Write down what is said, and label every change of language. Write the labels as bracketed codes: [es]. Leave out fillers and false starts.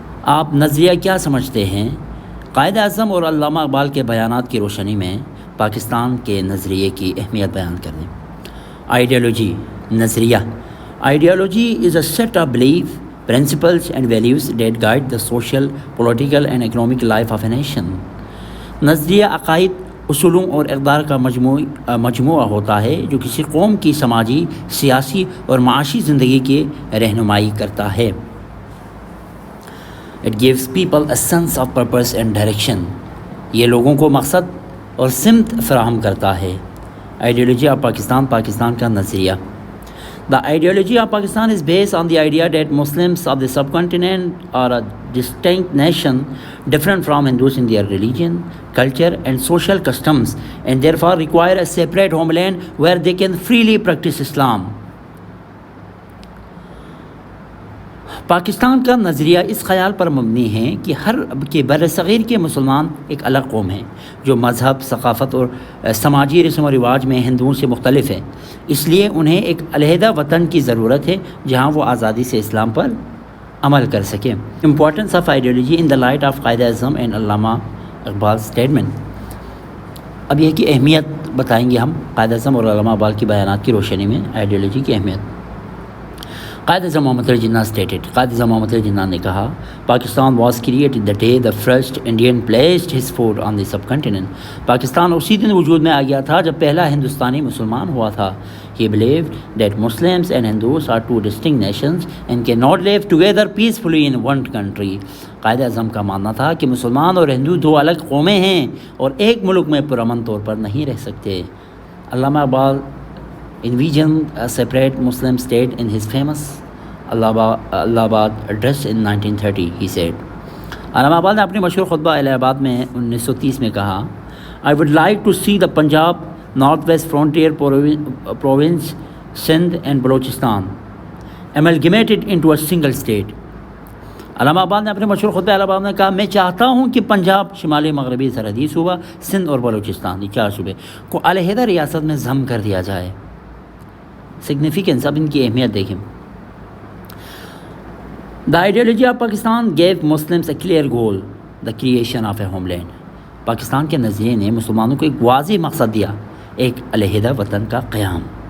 [ur] آپ نظریہ کیا سمجھتے ہیں؟ قائد اعظم اور علامہ اقبال کے بیانات کی روشنی میں پاکستان کے نظریے کی اہمیت بیان کر دیں۔ آئیڈیالوجی، نظریہ۔ [en] Ideology is a set of belief, principles and values that guide the social, political and economic life of a nation. [ur] نظریہ عقائد، اصولوں اور اقدار کا مجموعہ ہوتا ہے جو کسی قوم کی سماجی، سیاسی اور معاشی زندگی کی رہنمائی کرتا ہے۔ [en] It gives people a sense of purpose and direction۔ [ur] یہ لوگوں کو مقصد اور سمت فراہم کرتا ہے۔ آئیڈیالوجی آف پاکستان، پاکستان کا نظریہ۔ [en] The ideology of Pakistan is based on the idea that Muslims of the subcontinent are a distinct nation, different from Hindus in their religion, culture, and social customs, and therefore require a separate homeland where they can freely practice Islam. [ur] Pakistan کا نظریہ اس خیال پر مبنی ہے کہ برصغیر کے مسلمان ایک الگ قوم ہیں جو مذہب، ثقافت اور سماجی رسم و رواج میں ہندوؤں سے مختلف ہے. اس لیے انہیں ایک علیحدہ وطن کی ضرورت ہے جہاں وہ آزادی سے اسلام پر عمل کر سکیں. [en] Importance of ideology in the light of Quaid Azam and Allama Iqbal statement. [ur] اب یہ کہ اہمیت بتائیں گے ہم قائد اعظم اور علامہ اقبال کی بیانات کی روشنی میں آئیڈیالوجی کی اہمیت. [en] Quaid Azam Muhammad Ali Jinnah stated. Quaid Azam Muhammad Ali Jinnah [ur] نے کہا [en] Pakistan was created the day the first Indian placed his foot on the subcontinent. [ur] پاکستان اسی دن وجود میں آ گیا تھا جب پہلا ہندوستانی مسلمان ہوا تھا. [en] He believed that Muslims and Hindus are two distinct nations and cannot live together peacefully in one country. [ur] Quaid Azam کا ماننا تھا کہ مسلمان اور ہندو دو الگ قومیں ہیں اور ایک ملک میں پرامن طور پر نہیں رہ سکتے. [en] Allama Iqbal envisioned a separate Muslim state in his famous Allahabad address in 1930. He said, [ur] علامہ اقبال نے اپنے مشہور خطبہ الہ آباد میں 1930 میں کہا [en] I would like to see the Punjab, Northwest Frontier Province, Sindh and Balochistan amalgamated into a single state. [ur] علامہ اقبال نے اپنے مشہور خطبہ الہ آباد میں کہا میں چاہتا ہوں کہ پنجاب، شمالی مغربی سرحدی صوبہ، سندھ اور بلوچستان، یہ 4 صوبے کو علیحدہ ریاست میں ضم کر دیا جائے. سگنیفیکنس، اب ان کی اہمیت دیکھیں. [en] The ideology of Pakistan gave Muslims a clear goal, the creation of a homeland. [ur] Pakistan کے نظریے نے مسلمانوں کو ایک واضح مقصد دیا، ایک علیحدہ وطن کا قیام.